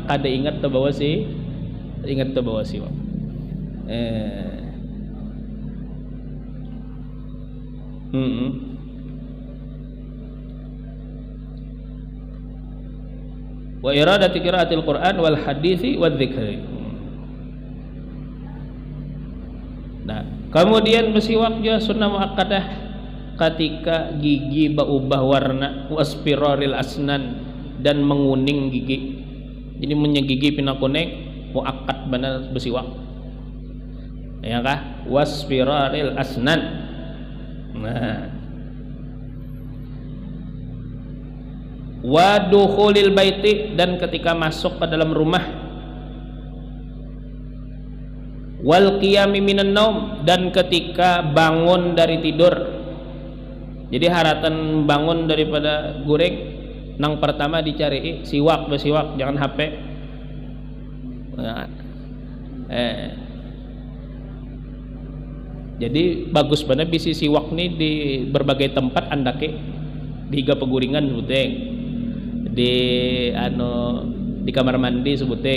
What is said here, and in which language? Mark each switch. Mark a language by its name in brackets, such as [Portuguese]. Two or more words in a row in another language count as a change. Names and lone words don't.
[Banjar] Kada ingat terbawa siwak. [Arabic] وإرادة قراءة القرآن والحديث والذكر. [Banjar] Nah, kemudian besiwak juga sunnah muakkadah ketika gigi berubah warna, [Arabic] واصفرار الأسنان, [Banjar] dan menguning gigi. Jadi menyegigi pina kuning, muakkad benar besiwak. Ya kah? [Arabic] واصفرار الأسنان. [Banjar] Nah, [Arabic] ودخول البيت, [Banjar] dan ketika masuk ke dalam rumah, [Arabic] والقيام من النوم, [Banjar] dan ketika bangun dari tidur. Jadi haratan bangun daripada goreng nang pertama dicari siwak, jangan HP. Nah, jadi bagus banget bisi siwak nih di berbagai tempat andake di higa peguringan sebuteng di kamar mandi sebuteng.